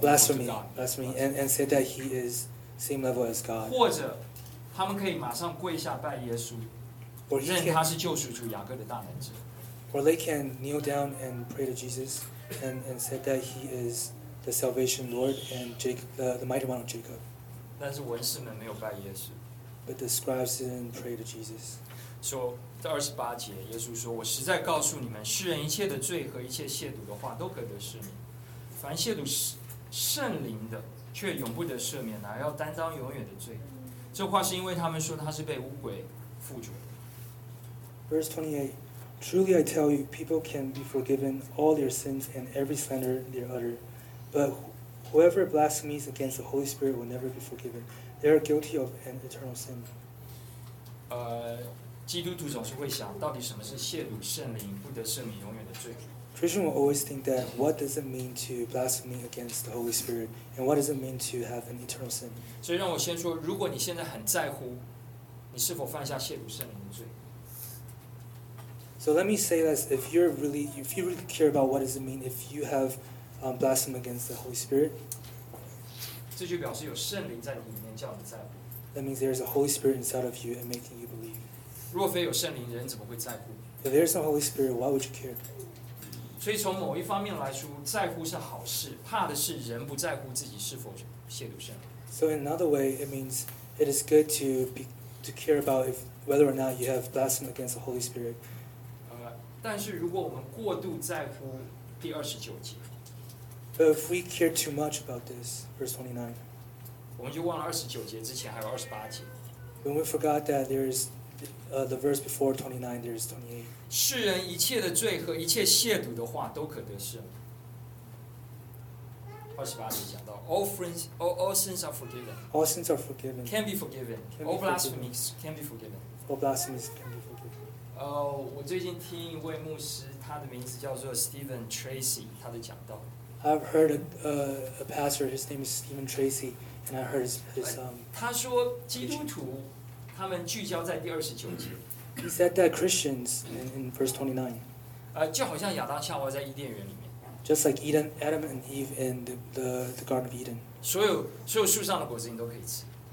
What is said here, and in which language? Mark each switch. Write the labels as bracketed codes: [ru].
[en] blasphemy and say that he is same level as God. [zh] 或者他们可以马上跪下拜耶稣，认他是救赎主雅各的大能者。 [en] Or they can kneel down and pray to Jesus and say that he is. The Salvation Lord and Jacob, the Mighty One of Jacob. [zh] 但是文士们没有拜耶稣。 [en] But the scribes didn't pray to Jesus. [zh] 说第二十八节，耶稣说：“我实在告诉你们，世人一切的罪和一切亵渎的话，都可得赦免。凡亵渎圣灵的，却永不得赦免，乃要担当永远的罪。” 这话是因为他们说他是被污鬼附着。 [en] Verse 28. Truly I tell you, people can be forgiven all their sins and every slander they utter. But whoever blasphemes against the Holy Spirit will never be forgiven. They are guilty of an eternal sin. [zh] 基督徒总是会想，到底什么是亵渎圣灵、不得赦免、永远的罪 [en] ？Christian will always think that what does it mean to blaspheme against the Holy Spirit, and what does it mean to have an eternal sin? [zh] 所以让我先说，如果你现在很在乎，你是否犯下亵渎圣灵的罪？ [en] So let me say this: if you really care about what does it mean, if you have blaspheme against the Holy Spirit. [zh] 这就表示有圣灵在里面叫你在乎。 [en] That means there is a Holy Spirit inside of you and making you believe. [zh] 若非有圣灵，人怎么会在乎 [en] ？If there is no Holy Spirit, why would you care? [zh] 所以所以从某一方面来说，在乎是好事，怕的是人不在乎自己是否亵渎圣灵。 [en] So in another way, it means it is good to be, to care about if, whether or not you have blasphemed against the Holy Spirit. [zh] 但是如果我们过度在乎第二十九节。 [en] But if we care too much about this, verse 29, [zh] 我们就忘了二十九节之前还有二十八节。 [en] When we forgot that there is the verse before 29, there is 28. [zh] 世人一切的罪和一切亵渎的话都可得赦。二十八节讲到 [en] all sins are forgiven. All sins are forgiven. Can be forgiven. All blasphemies can be forgiven. All blasphemies can be forgiven. [zh] 我最近听一位牧师，他的名字叫做 Stephen Tracy， 他的讲道。 [en] I've heard a pastor, his name is Stephen Tracy, and I heard his... [zh] 他说基督徒他们聚焦在第二十九节。 [en] He said that Christians in verse 29. [zh] 就好像亚当夏娃在伊甸园里面。 [en] Just like Adam and Eve in the Garden of Eden. [zh] 所有树上的果子你都可以吃。